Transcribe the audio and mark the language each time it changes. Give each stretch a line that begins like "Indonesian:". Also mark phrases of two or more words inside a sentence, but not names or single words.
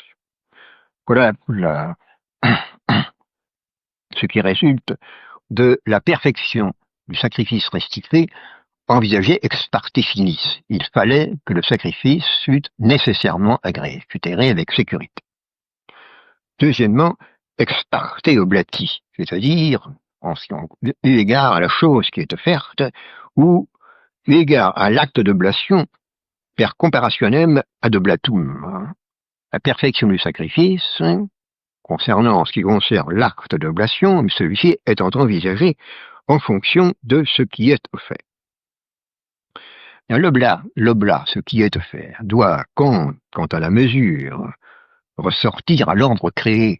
French: Voilà ce qui résulte de la perfection du sacrifice restitué envisagé
Latin: ex parte finis.
French: Il fallait que le sacrifice fût nécessairement agréé, fût agréé avec sécurité. Deuxièmement,
Latin: ex parte oblati,
French: c'est-à-dire eu égard à la chose qui est offerte, ou eu égard à l'acte d'oblation,
Latin: per comparationem ad oblatum.
French: La perfection du sacrifice, concernant ce qui concerne l'acte d'oblation, celui-ci étant envisagé en fonction de ce qui est offert. L'oblat, ce qui est offert, doit, quant à la mesure, ressortir à l'ordre créé.